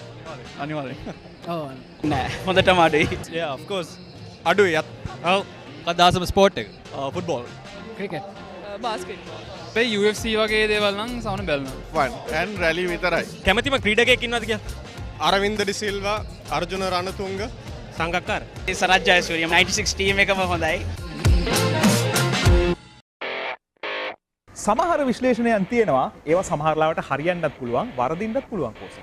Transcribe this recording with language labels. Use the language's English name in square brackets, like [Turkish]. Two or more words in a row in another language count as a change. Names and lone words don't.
[Sinhala] අනිවාර්යෙන්. ඔව් නෑ හොඳටම අඩුයි. [English] Yeah, of course. [Sinhala] අඩුයි. ඔව්. කදාසම ස්පෝර්ට් එක. ෆුට්බෝල්. ක්‍රිකට්. බාස්කට්බෝල්. අපේ UFC වගේ දේවල් නම් සවන බැලනවා. [English] Fun and rally විතරයි. [Sinhala] කැමතිම ක්‍රීඩකයෙක් ඉන්නවද කියලා? අරවින්ද ඩි සිල්වා, අර්ජුන රණතුංග, සංගක්කාර. සරත් ජයසූරිය 96 ටීම් එකම හොඳයි. සමහර විශ්ලේෂණයන් තියෙනවා ඒවා සමහරලාවට හරියන්නත් පුළුවන් වරදින්නත් පුළුවන් කෝසල.